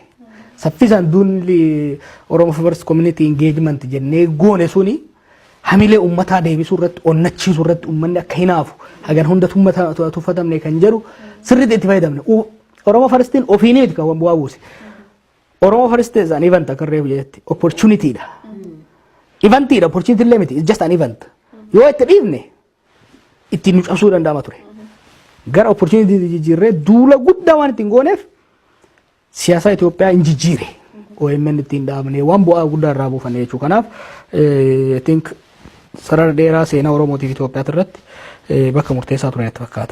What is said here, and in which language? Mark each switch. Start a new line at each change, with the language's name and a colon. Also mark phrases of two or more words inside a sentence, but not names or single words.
Oromo: Saffisaan duulli Oromoo First Community Engagement jennee goone suni hamilee uummataa deebisuu irratti onnachiisuu irratti uummanni akka hinaafu hagan hunda tuffatamne kan jedhu sirriitti itti fayyadamne. Oromoo Firstiin ofiinii miti kan bu'aa buuse. Oromoo First
English: is an event
Oromo: akka reefu jetti opportunity dha. Eventidha opportunity illee miti
English: just an event.
Oromo: Yoo itti dhiifne ittiin nu cabsuu danda'ama ture. Gara opportunity jijjiirree duula guddaa waan ittiin gooneef siyaasa Itoophiyaa hin jijjiire. OMN ittiin dhaabnee waan bu'aa guddaa irraa buufanne jechuudha. Kanaaf
English: I think
Oromo: sarara dheeraa seenaa Oromootiif Itoophiyaa irratti bakka murteessaa ture natti fakkaata.